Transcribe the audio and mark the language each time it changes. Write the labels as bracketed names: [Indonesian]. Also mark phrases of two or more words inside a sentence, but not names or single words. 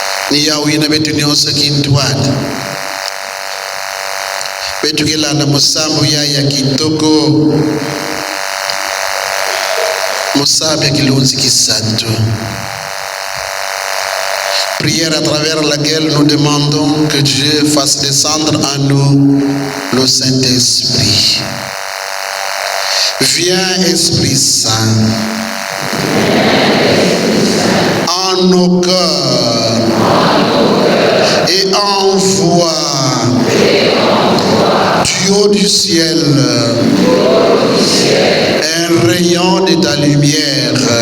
[Kituba (Democratic Republic of Congo)] ni yawina betu nyosa kintwata betu kelanda musambu ya kitoko musabe kilunzi kisanto. [French] Prière à travers laquelle nous demandons que Dieu fasse descendre en nous le Saint-Esprit. Viens Esprit Saint en nos cœurs et envoie du haut du ciel un rayon de ta lumière.